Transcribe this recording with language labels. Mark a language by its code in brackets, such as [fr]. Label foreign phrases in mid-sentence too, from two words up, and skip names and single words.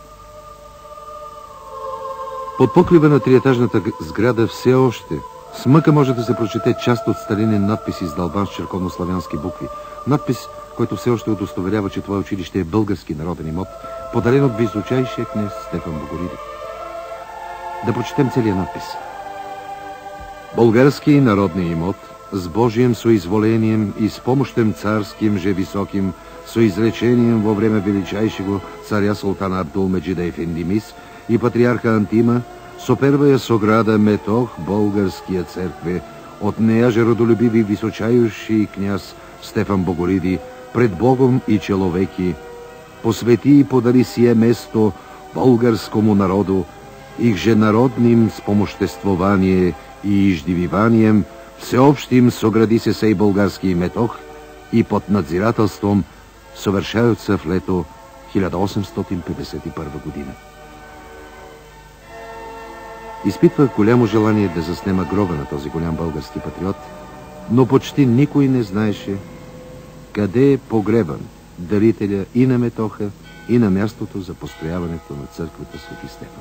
[bg] Под покрива на триетажната сграда все още с мъка може да се прочете част от старинен надпис, издълбан с черковнославянски букви. Надпис, който все още удостоверява, че това училище е български народен имот, подарен от височайшия княз Стефан Богориди. Да прочетем целият надпис. [cu] Български народни имот с Божием соизволением и с помощем царским же високим соизречением во време величайшего царя султана Абдул-Меджида Ефендимис и патриарха Антима со первая сограда Метох българския църкве, от нея же родолюбиви височайший княз Стефан Богориди пред Богом и человеки посвети и подари сие место българскому народу, их же народним спомоществование и иждививанием всеобщим согради се сей български Метох и под надзирателством съвършаются в лето 1851 година. [bg] Изпитвах голямо желание да заснема гроба на този голям български патриот, но почти никой не знаеше къде е погребан дарителя и на Метоха, и на мястото за построяването на църквата Свети Стефан.